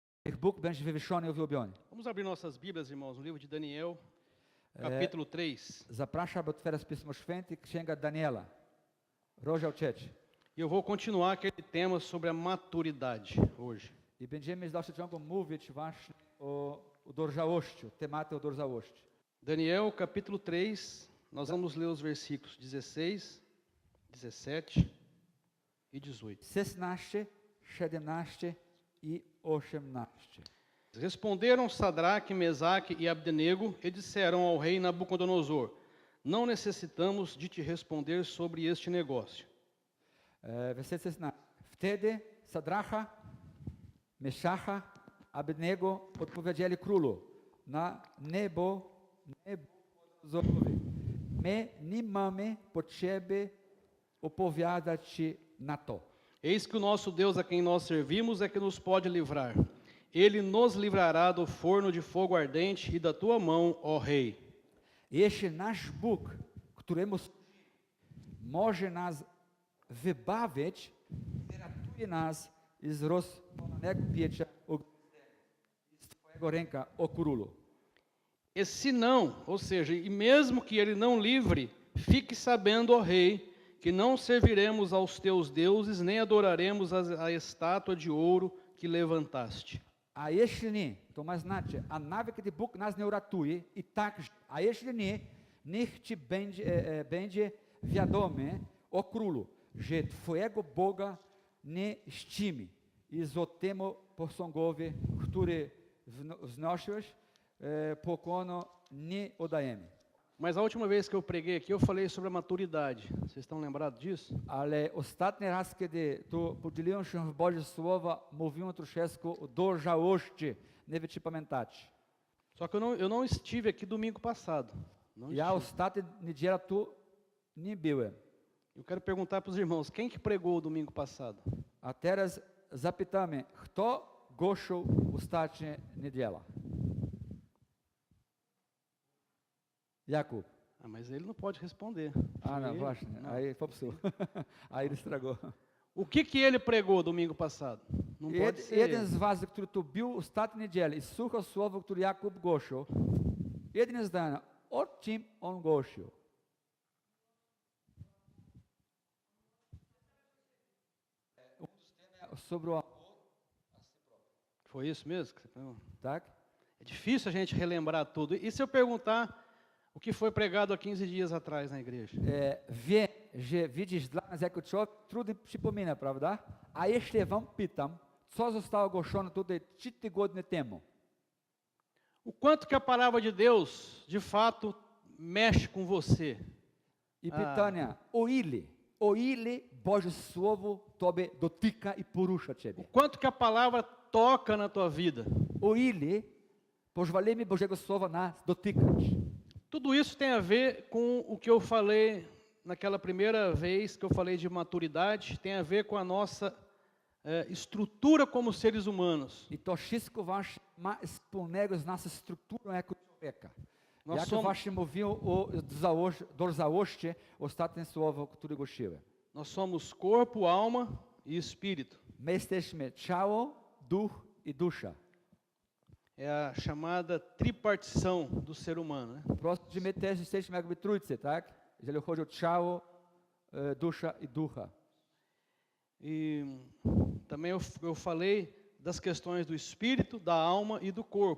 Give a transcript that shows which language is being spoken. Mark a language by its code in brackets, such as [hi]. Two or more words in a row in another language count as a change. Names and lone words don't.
[pl] Bóg będzie wywyższony i uwielbiony. [pt] Vamos abrir nossas Bíblias, irmãos, no livro de Daniel, capítulo 3. [pl] Zapraszam, by otwierać Pismo Święte, Księga Daniela, rozdział 3. [pt] E eu vou continuar aquele tema sobre a maturidade hoje. [pl] I będziemy z dalszym ciągiem mówić właśnie o dojrzałości, tematy o dojrzałości. [pt] Daniel, capítulo 3, nós vamos ler os versículos 16, 17 e 18. [pl] 16, 17 i 18. [pt] Responderam Sadraque, Mesaque e Abdenego e disseram ao rei Nabucodonosor: não necessitamos de te responder sobre este negócio. [pl] Werset 16. Wtedy Sadracha, Meszacha, Abednego odpowiedzieli królu na Nebukadnezorowi: my nie mamy potrzeby opowiadać ci na to. [pt] Eis que o nosso Deus a quem nós servimos é que nos pode livrar. Ele nos livrará do forno de fogo ardente e da tua mão, ó rei. [pl] Jeśli nasz Bóg, któremu może nas wybawić, ratuje nas z rozpalonego pieca z twojego ręka, o królu. [pt] E se não, ou seja, e mesmo que ele não livre, fique sabendo, ó rei, que não serviremos aos teus deuses, nem adoraremos a estátua de ouro que levantaste. [pl] A jeśli nie, to ma znaczy, a nawet gdy Bóg nas nie uratuje, i tak, a jeśli nie, niech ci będzie wiadome, o królu, że twojego Boga nie czcimy i z temu posągowi, który wznosiłeś, pokłonu nie oddajemy. [pt] Mas a última vez que eu preguei aqui, eu falei sobre a maturidade. Vocês estão lembrados disso? [pl] Ale ostatni raz, kiedy tu podzieliłem się w Boże Słowa, mówiłem troszeczkę o dojrzałości. Nie wiem, czy pamiętacie. [pt] Só que eu não estive aqui domingo passado. Não [pl] Ja [pt] estive. [pl] ostatni niedziela tu nie byłem. [pt] Eu quero perguntar para os irmãos, quem que pregou domingo passado? [pl] A teraz zapytamy, kto głosił ostatnią niedzielę? Jakub. [pt] Ah, mas ele não pode responder. Ah, não, Ele- [pl] właśnie. [pt] não. Aí popsuł. Aí ele estragou. O que ele pregou domingo passado? Não pode ser. [pl] Jeden z was, który tu był ostatnią niedzielę i słuchał słowa, które Jakub głosił, jedyne zdanie, o czym on głosił? [pt] Sobre o amor, Foi isso mesmo? Que você pregou? [pl] tak? [pt] É difícil a gente relembrar tudo. E se eu perguntar o que foi pregado há 15 dias atrás na igreja? [pl] Wie, że widzisz, dla nas jako człowiek trudno przypomina, prawda? A jeśli wam pytam, co zostało głoszone tutaj 3 tygodnie temu? [pt] O quanto que a palavra de Deus, de fato, mexe com você? [pl] I pytania, o ile Boże Słowo tobie dotyka i porusza [pt] O [pl] ciebie? [pt] quanto que a palavra toca na tua vida? [pl] O ile pozwolimy Bożego Słowa nas dotykać? [pt] Tudo isso tem a ver com o que eu falei naquela primeira vez que eu falei de maturidade, tem a ver com a nossa estrutura como seres humanos. [pl] I to wszystko właśnie ma wspólnego z naszą strukturą jako człowieka. [pt] No [pl] Jak [pt] som- [pl] właśnie mówił o dojrzałości, ostatnie słowo, które głosiłem. [pt] Nós somos corpo, alma e espírito. [pl] My jesteśmy ciało, duch i dusza. [pt] É a chamada tripartição do ser humano, né? [pl] Prosto, że my też jesteśmy jakby trójcy, tak? Jeżeli chodzi o ciało, dusza i ducha. [pt] E também eu falei das questões do espírito, da alma e do corpo.